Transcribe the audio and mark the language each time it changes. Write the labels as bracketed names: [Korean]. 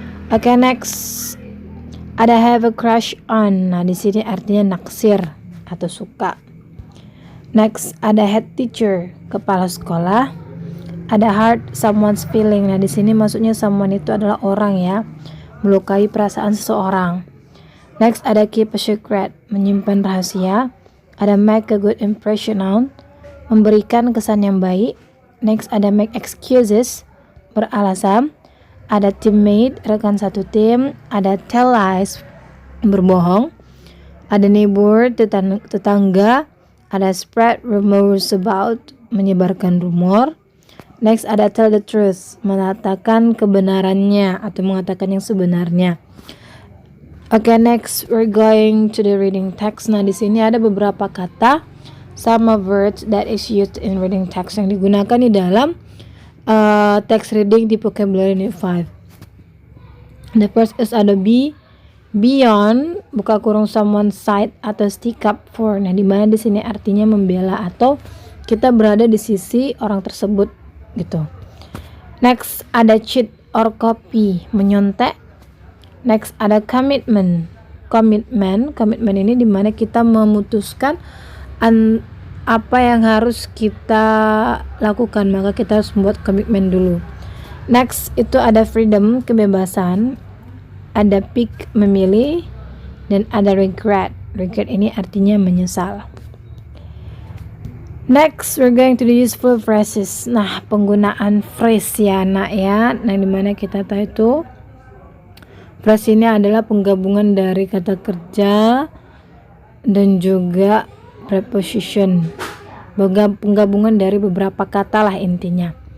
[English] Oke, next ada have a crush on. [Indonesian] Nah, di sini artinya naksir atau suka. Next ada head teacher, kepala sekolah. Ada hurt someone's feeling. Nah, di sini maksudnya someone itu adalah orang ya, melukai perasaan seseorang. Next ada keep a secret, menyimpan rahasia. Ada make a good impression on, memberikan kesan yang baik. Next ada make excuses, beralasan. Ada teammate, rekan satu tim. Ada tell lies, berbohong. Ada neighbor, tetangga. Ada spread rumors about, menyebarkan rumor. Next ada tell the truth, mengatakan kebenarannya atau mengatakan yang sebenarnya. [English] Okay, next we're going to the reading text. [Indonesian] Nah, di sini ada beberapa kata, [English] some of words that is used in reading text [Indonesian] yang digunakan di dalam text reading di vocabulary unit 5. The first is ada be, beyond, buka kurung someone side atau stick up for. Nah, di mana di sini artinya membela atau kita berada di sisi orang tersebut gitu. Next ada cheat or copy, menyontek. Next ada commitment. Komitmen ini di mana kita memutuskan apa yang harus kita lakukan, maka kita harus membuat komitmen dulu. Next itu ada freedom, kebebasan. Ada pick, memilih. Dan ada regret. Regret ini artinya menyesal. [English] Next we're going to the useful phrases. [Indonesian] Nah, penggunaan phrase ya nak ya. Nah, dimana kita tahu itu phrase ini adalah penggabungan dari kata kerja dan juga preposition. Penggabungan dari beberapa kata lah intinya.